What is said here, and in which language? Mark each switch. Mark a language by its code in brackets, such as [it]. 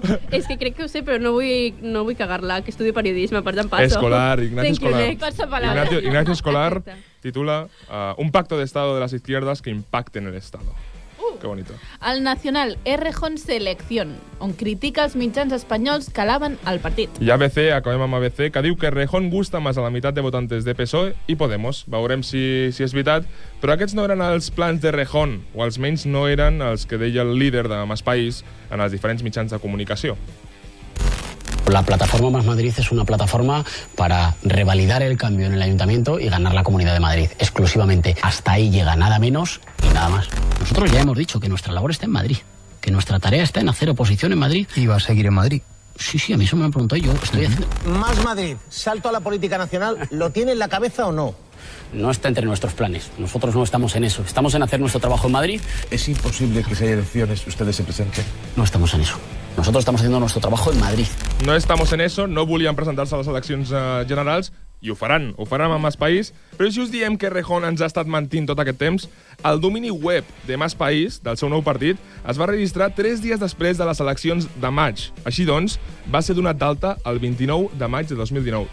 [ca] És que crec que ho sé, però no vull cagar-la, que estudio periodisme, per tant passo. [es] Escolar, Ignacio [en] Thank you, [es] Escolar. [en] next. [es] Passa palabra. Ignacio Escolar [ca] Exacte. [es] titula Un pacto de Estado de las izquierdas que impacte en el Estado. Que bonito. [ca] El Nacional, Errejón selección, on critica els mitjans espanyols que alaben el partit. I ABC, acabem amb ABC, que diu que Errejón gusta més a la meitat de votantes de PSOE i Podemos. Veurem si és veritat, però aquests no eren els plans d'Errejón, o almenys no eren els que deia el líder de Más País en els diferents mitjans de comunicació. [es] La plataforma Más Madrid es una plataforma para revalidar el cambio en el Ayuntamiento y ganar la Comunidad de Madrid, exclusivamente. Hasta ahí llega, nada menos y nada más. Nosotros ya hemos dicho que nuestra labor está en Madrid, que nuestra tarea está en hacer oposición en Madrid. ¿Y va a seguir en Madrid? Sí, a mí eso me han preguntado y yo estoy haciendo... Más Madrid, salto a la política nacional, ¿lo tiene en la cabeza o no? No está entre nuestros planes. Nosotros no estamos en eso. Estamos en hacer nuestro trabajo en Madrid. Es imposible que si hay elecciones ustedes se presenten. No estamos en eso. Nosotros estamos haciendo nuestro trabajo en Madrid. No estamos en eso, [ca] no volien presentar-se a les eleccions generals, I ho faran amb Mas País, però si us diem que Errejón ens ha estat mentint tot aquest temps, el domini web de Mas País, del seu nou partit, es va registrar 3 dies després de les eleccions de maig. Així doncs, va ser donat d'alta el 29 de maig de 2019.